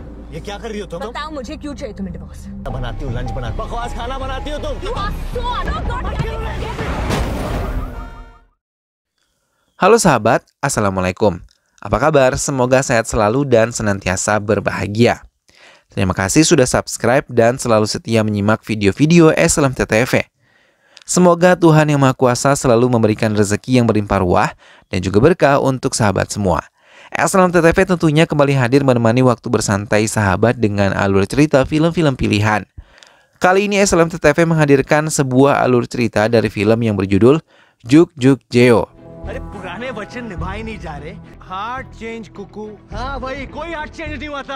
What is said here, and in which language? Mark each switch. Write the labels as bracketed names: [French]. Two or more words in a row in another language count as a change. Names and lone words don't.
[Hindi] ये क्या कर रही हो तुम? बताओ मुझे क्यों चाहिए तुम्हें डिवोर्स? बनाती हूँ, लंच बनाती, बकवास खाना बनाती हो तुम। [English] You are so [Indonesian] Halo sahabat, Assalamualaikum. Apa kabar? Semoga sehat selalu dan senantiasa berbahagia. Terima kasih sudah subscribe dan selalu setia menyimak video-video SLMTTV. Semoga Tuhan Yang Maha Kuasa selalu memberikan rezeki yang berlimpah ruah dan juga berkah untuk sahabat semua. SLMTTV tentunya kembali hadir menemani waktu bersantai sahabat dengan alur cerita film-film pilihan. Kali ini SLMTTV menghadirkan sebuah alur cerita dari film yang berjudul Juk Juk Jeo. [Hindi] अरे पुराने वचन निभाए नहीं जा रहे। [English] heart change [Hindi] कुकू। हाँ भाई, कोई [English] heart change [Hindi] नहीं हुआ था।